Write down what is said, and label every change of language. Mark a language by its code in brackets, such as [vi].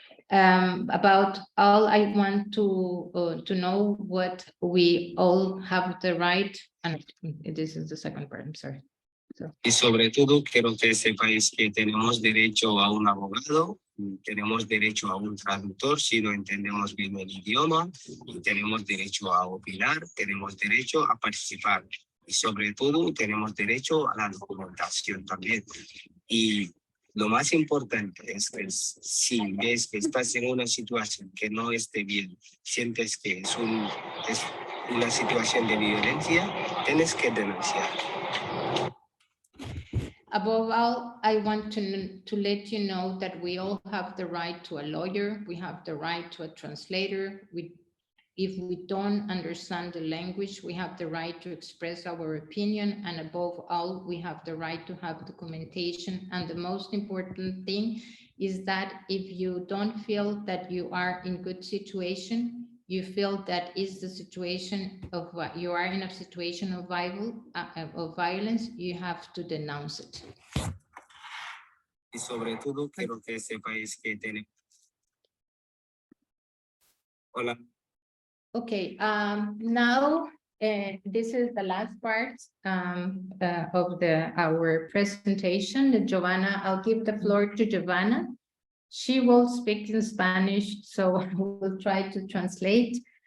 [en] About all, I want to know what we all have the right, and this is the second part, I'm sorry. [es] Y sobre todo, quiero que sepáis que tenemos derecho a un abogado, tenemos derecho a un traductor si no entendemos bien el idioma, y tenemos derecho a opinar, tenemos derecho a participar. Y sobre todo, tenemos derecho a la documentación también. Y lo más importante es que si ves que estás en una situación que no esté bien, sientes que es una situación de violencia, tienes que denunciar. [en] Above all, I want to let you know that we all have the right to a lawyer. We have the right to a translator. If we don't understand the language, we have the right to express our opinion. And above all, we have the right to have documentation. And the most important thing is that if you don't feel that you are in good situation, you feel that is the situation of you are in a situation of violence, you have to denounce it. [es] Y sobre todo, quiero que sepáis que tenemos... Hola. [en] Okay, now this is the last part of our presentation. Giovanna, I'll give the floor to Giovanna. She will speak in Spanish, so we'll try to translate.